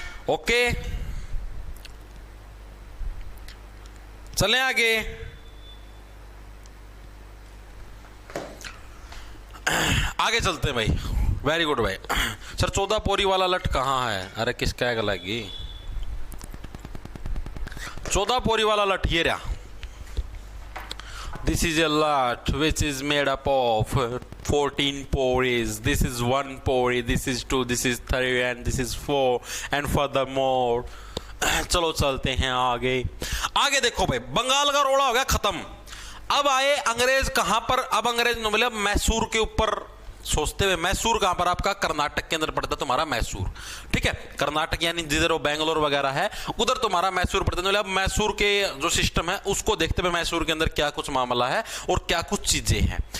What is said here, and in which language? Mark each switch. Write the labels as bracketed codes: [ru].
[hi] Okay, चलें आगे। आगे चलते हैं भाई, [en] very good [hi] भाई। सर 14 पोरी वाला लट कहाँ है? अरे किसका है लगी 14 पोरी वाला लट? ये रहा। [en] This is a lot which is made up of 14 pories. This is 1 pori, this is 2, this is 3 and this is 4 and furthermore। [hi] चलो चलते हैं आगे। आगे देखो भाई, बंगाल का रोड़ा हो गया खत्म। अब आए अंग्रेज कहां पर? अब अंग्रेज ने बोला मैसूर के ऊपर सोचते हुए, मैसूर कहां पर? आपका कर्नाटक के अंदर पड़ता है तुम्हारा मैसूर, ठीक है। कर्नाटक यानी जिधर वो बेंगलोर वगैरह है उधर तुम्हारा मैसूर पड़ता है। अब मैसूर के जो सिस्टम है उसको देखते हुए मैसूर के अंदर क्या कुछ मामला है और क्या कुछ चीजें हैं।